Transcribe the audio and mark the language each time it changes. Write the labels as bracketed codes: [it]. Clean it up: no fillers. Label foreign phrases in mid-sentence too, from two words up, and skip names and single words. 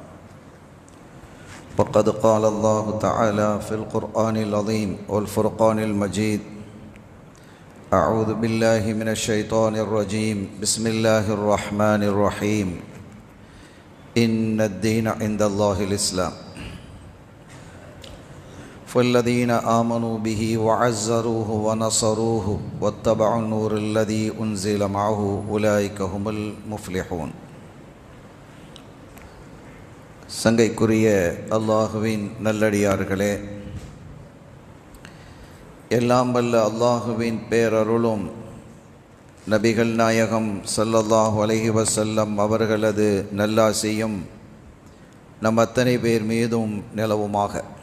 [ar] وقد قال الله تعالى في القرآن العظيم والفرقان المجيد: أعوذ بالله من الشيطان الرجيم، بسم الله الرحمن الرحيم، إن الدين عند الله الإسلام، فالذين آمنوا به وعزروه ونصروه واتبعوا النور الذي أنزل معه أولئك هم المفلحون. [ta] சங்கைக்குரிய அல்லாஹுவின் நல்லடியார்களே, எல்லாம் வல்ல அல்லாஹுவின் பேரருளும் நபிகள் நாயகம் [ar] صلى الله عليه وسلم [ta] அவர்களது நல்லாசியும் நம் அத்தனை பேர் மீதும் நிலவுமாக.